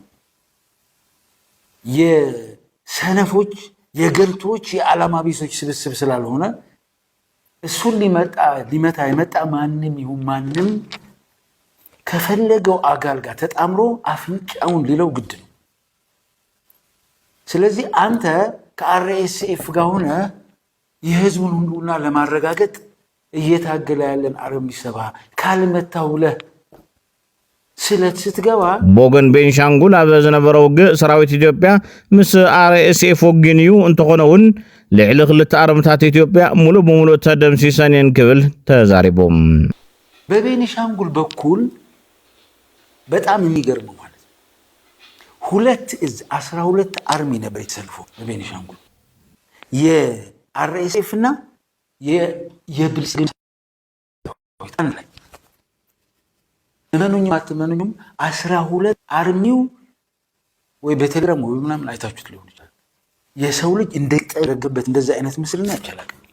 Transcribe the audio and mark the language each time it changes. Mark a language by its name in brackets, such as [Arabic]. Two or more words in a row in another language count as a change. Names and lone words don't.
[Amharic] የሰነፎች የገልቶች የዓላማ ቢሶች ስብስብ ስላልሆነ እሱን ሊመታ የመጣ ማንም ይሁን ማንም ከፈለገው አጋል ጋር ተጣምሮ አፍንጫውን ሊለው ግድ ነው ስለዚህ አንተ ከRSF ጋር ሆነ የህዝቡን ሁሉና ለማረጋገጥ እየታገለ ያለን አርሚ 70 ካልመታውለ ስለት ስትገባ [Tigrinya] ቦገን ቤንሻንጉል ኣብ ዝነበረው ሰራዊት ኢትዮጵያ ምስ RSF ወግንዩ እንተኾነውን ልዕሊ ክልተ አርምታት ኢትዮጵያ ሙሉ በሙሉ ተደምሲሰን ክብል ተዛሪቦም [Amharic] በቤኒሻንጉል በኩል በጣም የሚገርም ማለት ሁለት 12 አርሚ ነበር የተሰልፈው በቤኒሻንጉል RSF እና የብልጽግና ላይ እመኑኝም 12 አርሚው ወይ በቴሌግራም ወይ ምናምን አይታችሁት ሊሆን ይችላል። የሰው ልጅ እንደተረገበት እንደዚህ አይነት ምስልና ይቻላል።